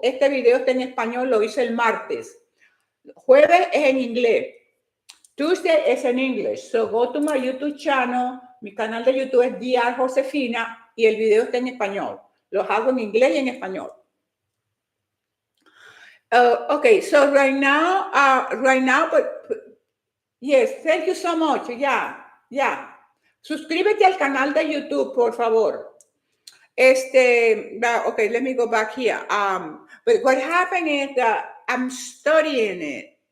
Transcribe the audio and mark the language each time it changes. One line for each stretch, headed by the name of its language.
Spanish: Este video está en español. Lo hice el martes. Jueves es en inglés.
English: Tuesday
Spanish: es en
English: English. So go to my YouTube channel.
Spanish: Mi canal de YouTube es Dr.Josefina y el video está en español. Los hago en inglés y en español.
English: Okay, so right now, but yes, thank you so much. Yeah.
Spanish: Suscríbete al canal de YouTube, por favor.
English: Okay, let me go back here. But what happened is that I'm studying it.